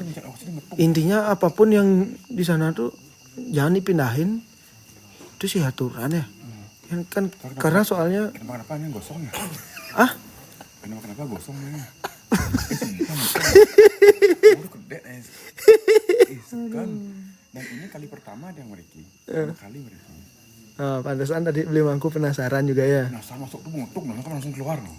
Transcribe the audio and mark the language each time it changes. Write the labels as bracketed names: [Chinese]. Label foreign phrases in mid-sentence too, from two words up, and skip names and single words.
[Indonesian] Intinya apapun yang di sana tuh jangan dipindahin. Itu sih aturan ya. Kan karena soalnya Kenapa yang gosong ya? ah Kenapa gosongnya? Kan dan ini kali pertama ada yang meriki. Kali meriki. pantesan tadi beli mangku penasaran juga ya. Nah, saya masuk tuh ngutuk, nah kan langsung keluar loh.